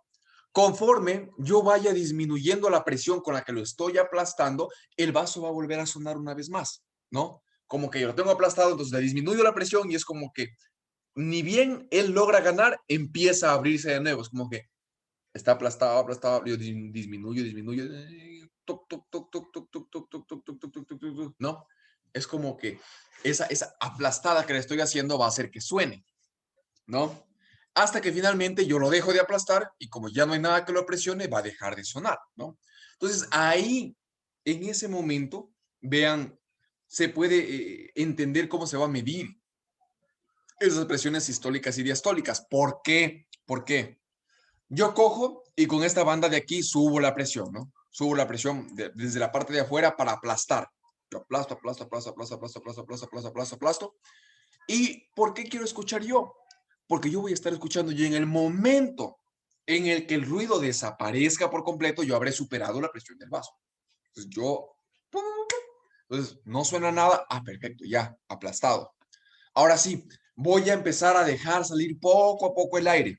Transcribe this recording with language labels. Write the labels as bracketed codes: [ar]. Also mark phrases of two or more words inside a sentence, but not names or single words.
[es] Conforme yo vaya disminuyendo la presión con la que lo estoy aplastando, el vaso va a volver a sonar una vez más, ¿no? Como que yo lo tengo aplastado, entonces le disminuyo la presión y es como que ni bien él logra ganar, empieza a abrirse de nuevo. Es como que está aplastado, yo disminuyo, toc, toc, toc, toc, toc, toc, toc, toc, toc, toc, toc, toc, toc, toc, ¿no? Es como que esa aplastada que le estoy haciendo va a hacer que suene, ¿no? Hasta que finalmente yo lo dejo de aplastar y como ya no hay nada que lo presione, va a dejar de sonar, ¿no? Entonces ahí, en ese momento, vean, se puede entender cómo se va a medir esas presiones sistólicas y diastólicas. ¿Por qué? ¿Por qué? Yo cojo Y con esta banda de aquí subo la presión, ¿no? Subo la presión desde la parte de afuera para aplastar. Yo aplasto, aplasto, aplasto, aplasto, aplasto, aplasto, aplasto, aplasto, aplasto, aplasto. ¿Y por qué quiero escuchar yo? Porque yo voy a estar escuchando y en el momento en el que el ruido desaparezca por completo, yo habré superado la presión del vaso. Entonces entonces no suena nada. Ah, perfecto, ya, aplastado. Ahora sí, voy a empezar a dejar salir poco a poco el aire.